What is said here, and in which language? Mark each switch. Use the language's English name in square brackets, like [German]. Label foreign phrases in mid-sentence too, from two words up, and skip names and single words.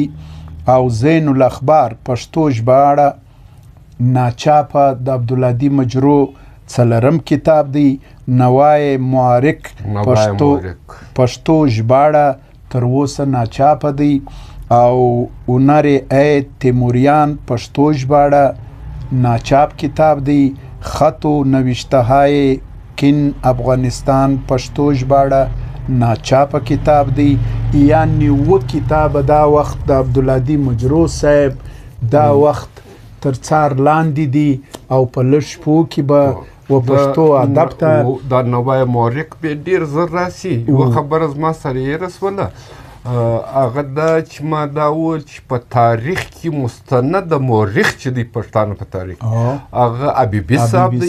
[Pashto] او زین الاخبار پښتو ژباړه ناچاپه د عبدالهادي مجرو څلرم کتاب دی. نوای معارک پښتو ژباړه تر اوسه ناچاپه دی. او هنر تیموریان پښتو ژباړه ناچاپ کتاب دی. خط و نوشته های کین افغانستان پښتو ژباړه ناچاپه کتاب دی. یعنی و کتاب دا وخت د عبدالهادي مجرو صاحب دا وخت تر څار لاندې دي او په لږ شپو کې به و پښتو ادب ته دا نوای مورخ به ډېر زر راسي. یوه خبره زما سره یې رسوله، هغه دا چې ما دا وویل چې په تاریخ کې مستند مورخ چې دی پښتانه په تاریخ هغه حبیبي صاحب دی.